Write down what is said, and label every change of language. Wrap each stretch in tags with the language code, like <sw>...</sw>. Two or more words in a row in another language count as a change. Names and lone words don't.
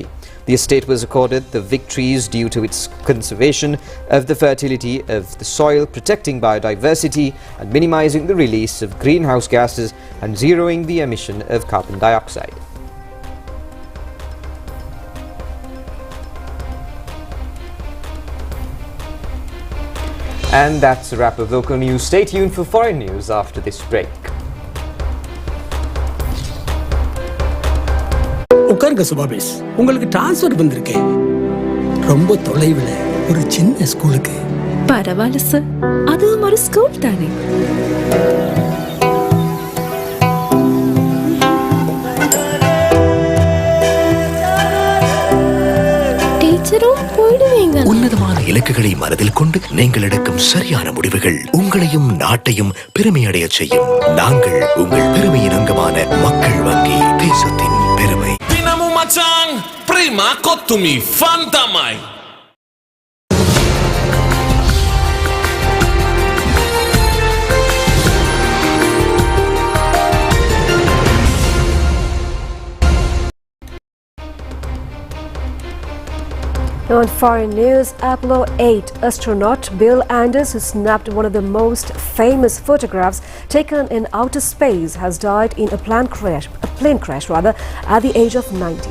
<en>The estate was accorded the victories due to its conservation of the fertility of the soil, protecting biodiversity and minimizing the release of greenhouse gases and zeroing the emission of carbon dioxide. And that's a wrap of local news. Stay tuned for foreign news after this break.</en> <ta>உட்காருங்க சுபாபேஸ், உங்களுக்கு ட்ரான்ஸ்ஃபர் வந்திருக்கேன். ரொம்ப தொலைவில் ஒரு சின்ன ஸ்கூலுக்கு. பரவாயில்ல சார், அதுவும் ஒரு ஸ்கூல் தானே. டீச்சரும் போயிடுவீங்க. உன்னதமான இலக்குகளை மனதில் கொண்டு நீங்கள் எடுக்கும் சரியான முடிவுகள் உங்களையும் நாட்டையும் பெருமையடைய செய்யும். நாங்கள் உங்கள் பெருமையின் அங்கமான மக்கள் வங்கி, தேசத்தின்</ta> <si>මචං ප්‍රීමා කොත්තුමි ෆන් තමයි.</si> <en>Now in foreign news, Apollo 8 astronaut Bill Anders, who snapped one of the most famous photographs taken in outer space, has died in a plane crash at the age of 90.</en>